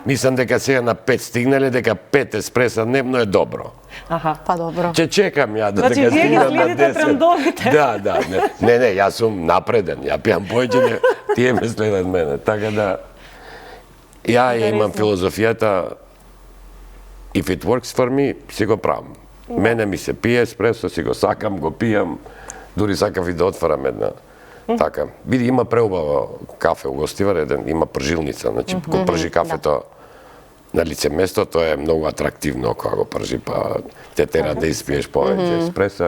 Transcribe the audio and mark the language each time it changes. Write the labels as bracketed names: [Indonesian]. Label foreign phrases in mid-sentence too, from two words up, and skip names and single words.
[Macedonian] мислам дека сега на 5 стигнале, дека 5 еспреса дневно е добро. Па добро. Ќе чекам ја Значи, дека вие ги стигнам на следите 10. трендовите. Да, не, јас сум напреден, ја пијам поеќе, тие ме следат мене, така да ја имам филозофијата [English] if it works for me, [Macedonian] си го правам. Мене ми се пие еспресо, си го сакам, го пијам, дури сакав и да отварам една. Така. Види, има преубаво кафе у Гостивар, има пржилница, значи го пржи кафето на лице место, тоа е многу атрактивно кога го пржи, па те тера да испиеш повеќе еспресо.